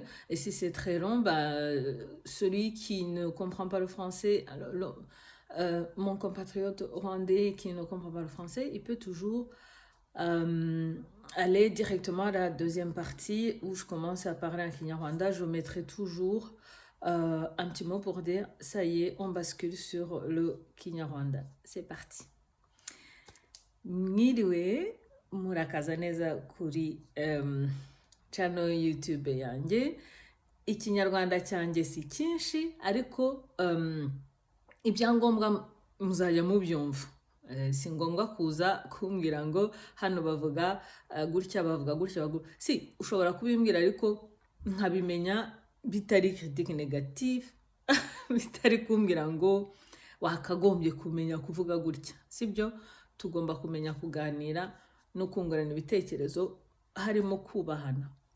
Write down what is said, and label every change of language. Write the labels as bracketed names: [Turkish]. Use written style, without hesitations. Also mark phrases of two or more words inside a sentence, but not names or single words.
[French] Et si c'est très long, bah, celui qui ne comprend pas le français, mon compatriote rwandais qui ne comprend pas le français, il peut toujours euh, aller directement à la deuxième partie où je commence à parler en Kinyarwanda. Je mettrai toujours un petit mot pour dire ça y est, on bascule sur le Kinyarwanda. C'est parti. [Kinyarwanda] Mwiriwe murakaza neza kuri channel YouTube yanjye. Ikinyarwanda cyanjye si cyinshi ariko ibyangombwa muzajya mubyumva. Si ngombwa kuza kumbwira ngo hano bavuga gutya bavuga gutya si ushobora kubimbwira ariko nkabimenya bitari [French] critique negative [Kinyarwanda] bitari kumbwira ngo wakagombye kumenya kuvuga gutya sibyo tugomba kumenya kuganira no kungurana ibitekerezo harimo kubahana.